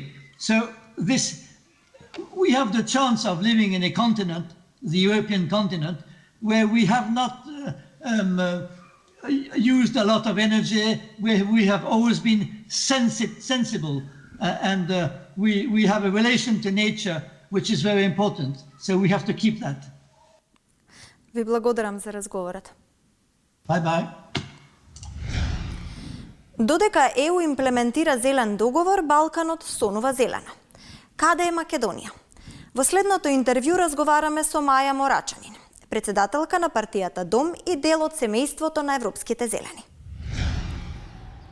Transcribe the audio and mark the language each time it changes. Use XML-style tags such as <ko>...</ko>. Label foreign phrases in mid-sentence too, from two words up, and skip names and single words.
<en>So we have the chance of living in a continent, the European continent, where we have not used a lot of energy, where we have always been sensible, and we have a relation to nature which is very important. So we have to keep that.</en> <mk>Ви благодарам за разговорот.</mk> <en>Bye-bye.</en> <mk>Додека ЕУ имплементира зелен договор, Балканот сонува зелено. Каде е Македонија? Во следното интервју разговараме со Маја Морачанин, председателка на партијата Дом и дел од семејството на Европските зелени.</mk>